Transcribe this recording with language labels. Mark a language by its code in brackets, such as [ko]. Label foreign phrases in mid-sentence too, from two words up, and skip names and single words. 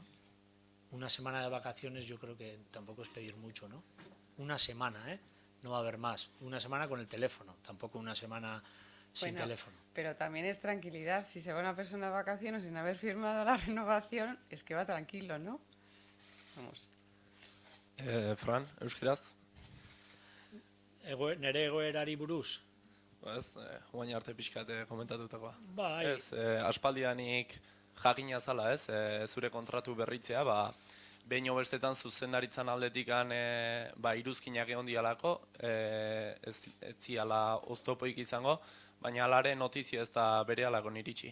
[es] Una semana de vacaciones yo creo que tampoco es pedir mucho, ¿no? Una semana, ¿eh? No va a haber más. Una semana con el teléfono, tampoco una semana sin Bueno, teléfono. pero también es tranquilidad. Si se va una persona de vacaciones sin haber firmado la renovación, es que va tranquilo, ¿no? Vamos. Fran, [eu] euskeraz? Nere egoerari buruz? Ez, guain arte pixkat komentatutakoa. Bai. Ez, aspaldianik jakina zala, ez, zure kontratu berritzea, behin bestetan zuzendaritzan aldetikan iruzkinak egon dialako, ez ziala oztopoik izango, baina alare notizia ez da bere alako niritsi.